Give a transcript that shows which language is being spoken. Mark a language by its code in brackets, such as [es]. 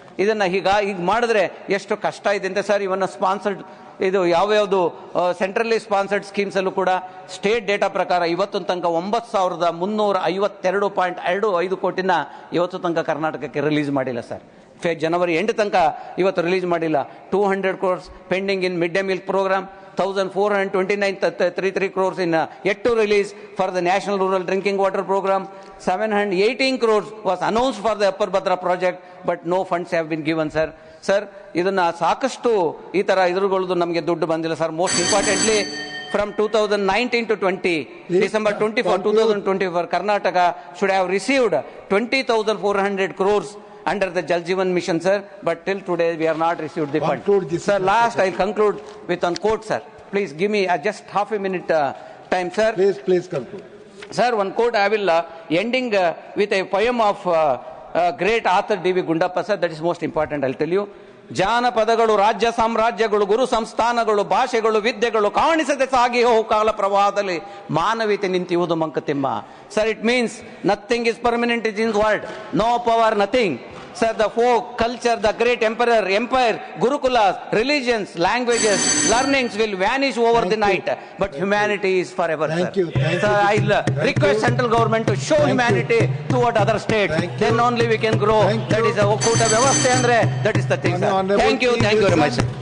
[kn] ಇದನ್ನ ಈಗ ಮಾಡಿದ್ರೆ ಎಷ್ಟು ಕಷ್ಟ ಇದೆ ಅಂತ ಸರ್. ಇವನ್ನ ಸ್ಪಾನ್ಸರ್ಡ್ ಇದು ಯಾವ್ಯಾವುದು ಸೆಂಟ್ರಲಿ ಸ್ಪಾನ್ಸರ್ಡ್ ಸ್ಕೀಮ್ಸ್ ಅಲ್ಲೂ ಕೂಡ ಸ್ಟೇಟ್ ಡೇಟಾ ಪ್ರಕಾರ ಇವತ್ತು ತನಕ 9,352.25 ಕೋಟಿನ ಇವತ್ತು ತನಕ ಕರ್ನಾಟಕಕ್ಕೆ ರಿಲೀಸ್ ಮಾಡಿಲ್ಲ ಸರ್. ಜನವರಿ ಎಂಡ್ ತನಕ ಇವತ್ತು ರಿಲೀಸ್ ಮಾಡಿಲ್ಲ. [en] 200 crores pending in mid day meal programme, 1,429.33 crores in yet to release for the National Rural Drinking Water Program. 718 crores was announced for the Upper Bhadra project, but no funds have been given, sir. [kn] Sir ಇದನ್ನ ಸಾಕಷ್ಟು ಈ ತರ ಎದುರುಗೊಳ್ಳೋದು ನಮಗೆ ದುಡ್ಡು ಬಂದಿಲ್ಲ sir. [en] Most importantly from 2019 to 20, December 24, 2024, Karnataka should have received 20,400 crores under the Jal Jeevan mission, sir, but till today we are not received the fund. Sir, last I'll conclude with one quote, sir. Please give me just half a minute time, sir. Please conclude. Sir, one quote I will ending with a poem of great author D.V. Gundappa, sir. That is most important, I'll tell you. [kn] ಜಾನಪದಗಳು, ರಾಜ್ಯ ಸಾಮ್ರಾಜ್ಯಗಳು, ಗುರು ಸಂಸ್ಥಾನಗಳು, ಭಾಷೆಗಳು, ವಿದ್ಯೆಗಳು ಕಾಣಿಸದೆ ಸಾಗಿ ಹೋಗು ಕಾಲ ಪ್ರವಾಹದಲ್ಲಿ ಮಾನವೀಯತೆ ನಿಂತಿರುವುದು Mankutimma. [en] Sir, it means nothing is permanent is in world, no power, nothing. Sir, the folk, culture, the great empire, gurukulas, religions, languages, learnings will vanish over the night, but humanity is forever. Thank you. Sir, I'll request central government to show humanity toward other states. Then only we can grow. That is a Okkuta Vyavasthe andre, that is the thing, sir. Thank you very much, sir.